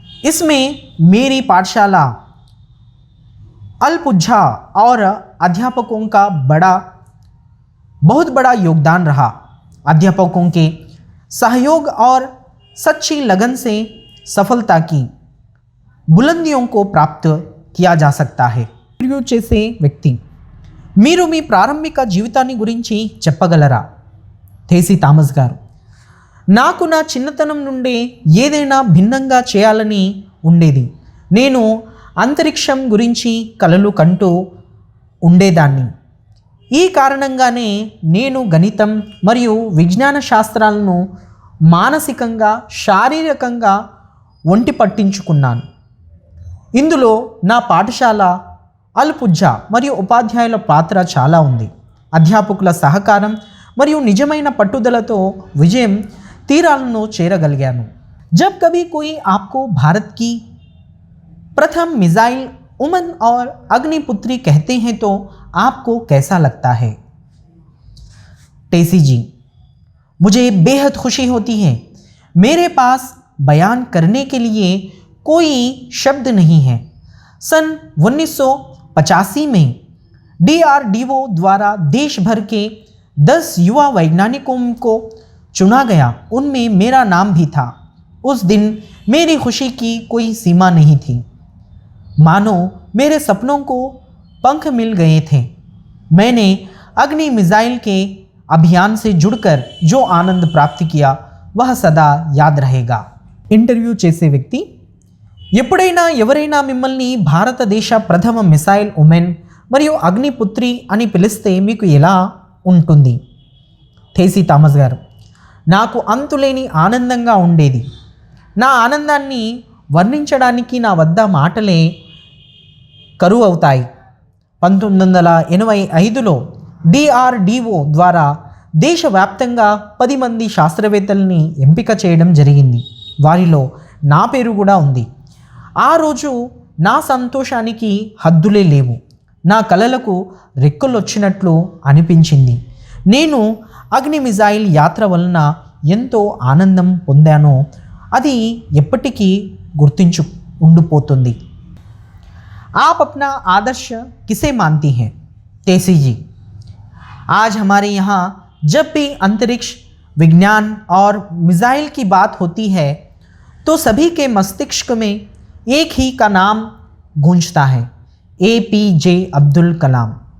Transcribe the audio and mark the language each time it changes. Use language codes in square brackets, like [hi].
[hi] इसमें मेरी पाठशाला अलपुझा और अध्यापकों का बहुत बड़ा योगदान रहा. अध्यापकों के सहयोग और सच्ची लगन से सफलता की बुलंदियों को प्राप्त किया जा सकता है. [te] ఇంటర్వ్యూ చేసే వ్యక్తి, మీరు మీ ప్రారంభిక జీవితాన్ని గురించి చెప్పగలరా? టేసీ థామస్ గారు, నాకు నా చిన్నతనం నుండే ఏదైనా భిన్నంగా చేయాలని ఉండేది. నేను అంతరిక్షం గురించి కలలు కంటూ ఉండేదాన్ని. ఈ కారణంగానే నేను గణితం మరియు విజ్ఞాన శాస్త్రాలను మానసికంగా, శారీరకంగా ఒంటి పట్టించుకున్నాను. ఇందులో నా పాఠశాల అల్పుజ్జా మరియు ఉపాధ్యాయుల పాత్ర చాలా ఉంది. అధ్యాపకుల సహకారం మరియు నిజమైన పట్టుదలతో విజయం తీరాలను చేరగలిగాను. [hi] जब कभी कोई आपको भारत की प्रथम मिसाइल उमन और अग्निपुत्री कहते हैं तो आपको कैसा लगता है? टेसी जी, मुझे बेहद खुशी होती है. मेरे पास बयान करने के लिए कोई शब्द नहीं है. सन 1985 में DRDO द्वारा देश भर के 10 युवा वैज्ञानिकों को चुना गया. उनमें मेरा नाम भी था. उस दिन मेरी खुशी की कोई सीमा नहीं थी. मानो मेरे सपनों को पंख मिल गए थे. मैंने अग्नि मिसाइल के अभियान से जुड़कर जो आनंद प्राप्त किया वह सदा याद रहेगा. [te] ఇంటర్వ్యూ చేసే వ్యక్తి, ఎప్పుడైనా ఎవరైనా మిమ్మల్ని భారతదేశ ప్రథమ మిసైల్ ఉమెన్ మరియు అగ్నిపుత్రి అని పిలిస్తే మీకు ఎలా ఉంటుంది? టేసీ థామస్ గారు, నాకు అంతులేని ఆనందంగా ఉండేది. నా ఆనందాన్ని వర్ణించడానికి నా వద్ద మాటలే కరువు అవుతాయి. 1985లో DRDO ద్వారా దేశవ్యాప్తంగా 10 మంది శాస్త్రవేత్తల్ని ఎంపిక చేయడం జరిగింది. వారిలో నా పేరు కూడా ఉంది. ఆ రోజు నా సంతోషానికి హద్దులే లేవు. నా కలలకు రెక్కలొచ్చినట్లు అనిపించింది. నేను అగ్ని మిజైల్ యాత్ర వలన ఎంతో ఆనందం పొందానో అది ఎప్పటికీ గుర్తించు ఉండిపోతుంది. [hi] आप अपना आदर्श किसे मानती हैं? टेसी जी, आज हमारे यहाँ जब भी अंतरिक्ष विज्ञान और मिसाइल की बात होती है तो सभी के मस्तिष्क में एक ही का नाम गूंजता है, APJ अब्दुल कलाम।